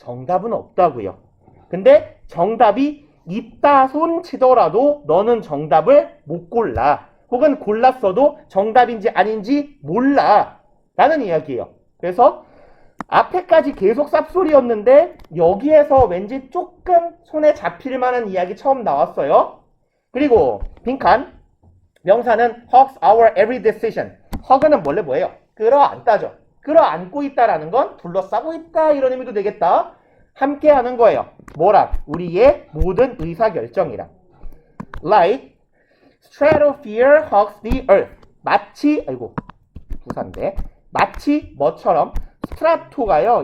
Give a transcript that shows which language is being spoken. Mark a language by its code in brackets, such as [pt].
[ko] 정답은 없다고요. 근데 정답이 있다 손 치더라도 너는 정답을 못 골라. 혹은 골랐어도 정답인지 아닌지 몰라. 라는 이야기예요. 그래서 앞에까지 계속 쌉소리였는데 여기에서 왠지 조금 손에 잡힐 만한 이야기 처음 나왔어요. 그리고 빈칸 명사는 [en] hugs our every decision. [ko] hug는 원래 뭐예요? 끌어안다죠. 끌어안고 있다라는 건 둘러싸고 있다 이런 의미도 되겠다. 함께 하는 거예요. 뭐랑? 우리의 모든 의사결정이랑. [en] Like stratosphere hugs the earth. [ko] 마치 아이고 부사인데 마치 뭐처럼 스트라토가요.